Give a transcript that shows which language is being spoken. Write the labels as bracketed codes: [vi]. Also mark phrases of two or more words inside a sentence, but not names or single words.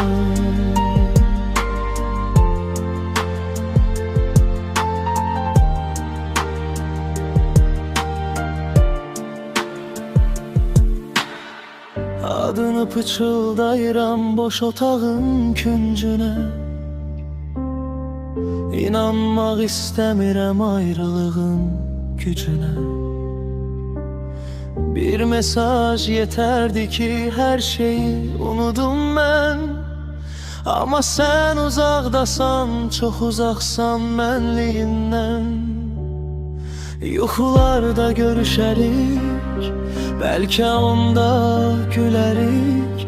[az] Adını pıçıldayıram boş otağın küncünə. İnanmaq istəmirəm ayrılığın gücünə. [tr] Bir mesaj yeterdi ki her şeyi unudum ben. Ama sen uzakdasan, çok uzaksan mənliyindən. [az] Yuxularda görüşərik, belki onda gülərik.